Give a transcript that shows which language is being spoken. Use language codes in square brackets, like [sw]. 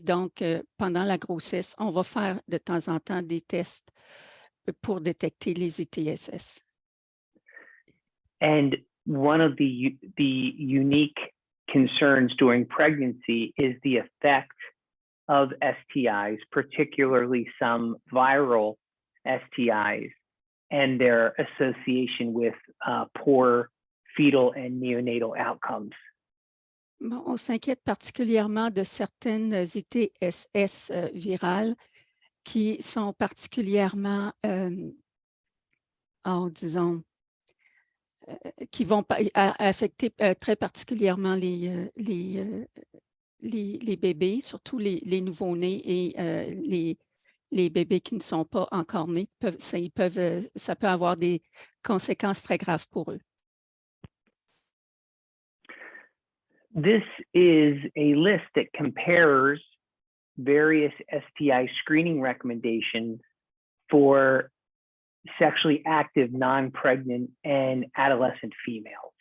[fr] Donc, pendant la grossesse, on va faire de temps en temps des tests pour détecter les ITSS. [en] And one of the unique concerns during pregnancy is the effect of STIs, particularly some viral STIs, and their association with poor fetal and neonatal outcomes. [fr] Bon, on s'inquiète particulièrement de certaines ITSS virales qui sont particulièrement, disons, qui vont affecter très particulièrement les bébés, surtout les nouveau-nés et les bébés qui ne sont pas encore nés. Ça peut avoir des conséquences très graves pour eux. [en] This is a list that compares various STI screening recommendations for sexually active, non-pregnant, and adolescent females.